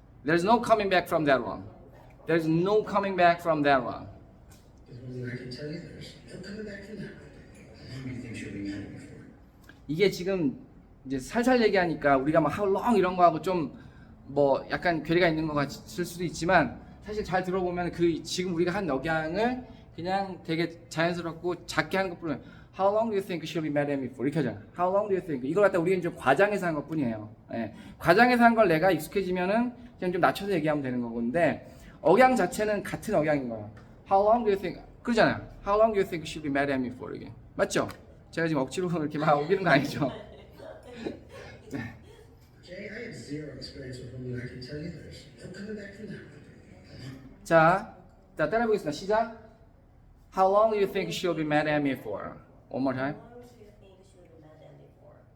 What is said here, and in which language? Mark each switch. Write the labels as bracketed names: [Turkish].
[English] There is no coming back from that one. There is no coming back from that one. With women, I can tell you there's no coming back from that one. How long do you think she'll be mad at me for? [Korean] 이게 지금 이제 살살 얘기하니까 우리가 막 how long 이런 거 하고 좀 뭐 약간 괴리가 있는 것 같을 수도 있지만 사실 잘 들어보면 그 지금 우리가 한 억양을 그냥 되게 자연스럽고 작게 하는 것뿐이에요. [English] How long do you think she'll be mad at me for? [Korean] 이렇게 하잖아. [English] How long do you think? [Korean] 이걸 갖다 우리는 좀 과장해서 한 것뿐이에요. 예. 과장해서 한 걸 내가 익숙해지면은 그냥 좀 낮춰서 얘기하면 되는 거건데 억양 자체는 같은 억양인 거야. [English] How long do you think? [Korean] 그러잖아요. [English] How long do you think she'll be mad at me for? [Korean] 이게 맞죠? 제가 지금 억지로 이렇게 막 우기는 거 아니죠? 네. [English] Jay, I have zero experience with women. I can tell you there's no coming back from that one. [Korean] 자, 따라해보겠습니다. 시작. [English] How long do you think she'll be mad at me for? One more time. How long do you think she will be mad at me for?